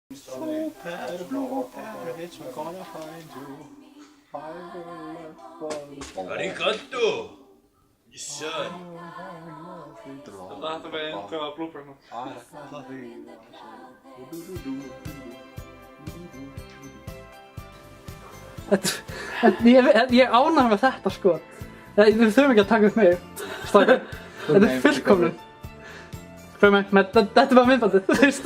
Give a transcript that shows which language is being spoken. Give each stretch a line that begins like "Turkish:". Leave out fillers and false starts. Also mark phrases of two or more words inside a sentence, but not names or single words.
Japanese: Arigato!
English: Yes, sir.
Dutch: Laten we een blooper nog.
Icelandic: Ég er ánægður með þetta sko. Við þurfum ekki að taka upp mig. Strákar, þetta er fullkomnun. Þetta var myndbandið, þú veist.